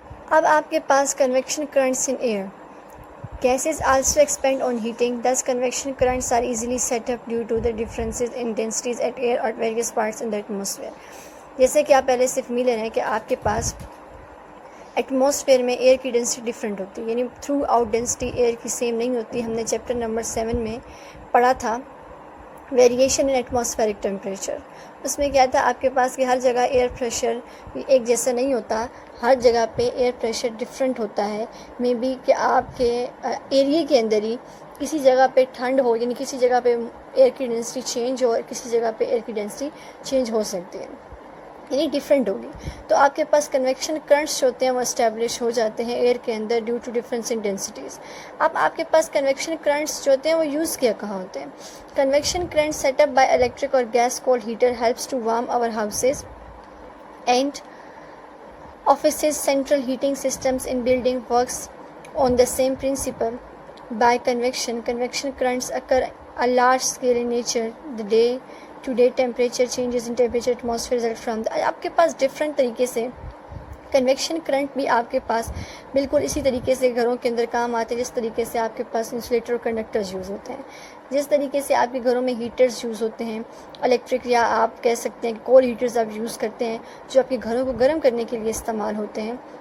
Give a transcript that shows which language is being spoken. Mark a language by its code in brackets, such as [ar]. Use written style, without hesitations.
[ur] اب آپ کے پاس [en] Convection currents in air. Gases also expand on heating, thus convection currents are easily set up due to the differences in densities at air at various parts in the atmosphere. [ur] جیسے کہ آپ پہلے صرف ملے ہیں کہ آپ کے پاس ایٹماسفیئر میں ایئر کی ڈینسٹی ڈفرینٹ ہوتی ہے، یعنی تھرو آؤٹ ڈینسٹی ایئر کی سیم نہیں ہوتی. ہم نے چیپٹر نمبر 7 میں پڑھا تھا [en] Variation in atmospheric temperature. [ur] اس میں کیا تھا آپ کے پاس کہ ہر جگہ ایئر پریشر ایک جیسا نہیں ہوتا، ہر جگہ پہ ایئر پریشر ڈفرینٹ ہوتا ہے. مے بی کہ آپ کے ایریے کے اندر ہی کسی جگہ پہ ٹھنڈ ہو، یعنی کسی جگہ پہ ایئر کی ڈینسٹی چینج ہو اور کسی جگہ پہ ایئر کی ڈینسٹی چینج ہو سکتی ہے، یعنی ڈفرینٹ ہوگی. تو آپ کے پاس کنویکشن کرنٹس جو ہوتے ہیں وہ اسٹیبلش ہو جاتے ہیں ایئر کے اندر [en] Due to difference in densities. [ur] اب آپ کے پاس کنویکشن کرنٹس جو ہوتے ہیں وہ یوز کیا کہاں ہوتے ہیں؟ [en] Convection current set up by electric اور gas coal heater helps to warm our houses and offices. Central heating systems in building works on the same principle. By convection currents occur a large scale in nature. The day-to-day temperature changes in temperature atmosphere result from the [ur] آپ کے پاس different طریقے سے conviction current بھی آپ کے پاس بالکل اسی طریقے سے گھروں کے اندر کام آتے ہیں جس طریقے سے آپ کے پاس انسولیٹر اور کنڈکٹرز یوز ہوتے ہیں، جس طریقے سے آپ کے گھروں میں ہیٹرز یوز ہوتے ہیں الیکٹرک، یا آپ کہہ سکتے ہیں کہ کول ہیٹرز آپ یوز کرتے ہیں جو آپ کے گھروں کو گرم کرنے کے لیے استعمال ہوتے ہیں.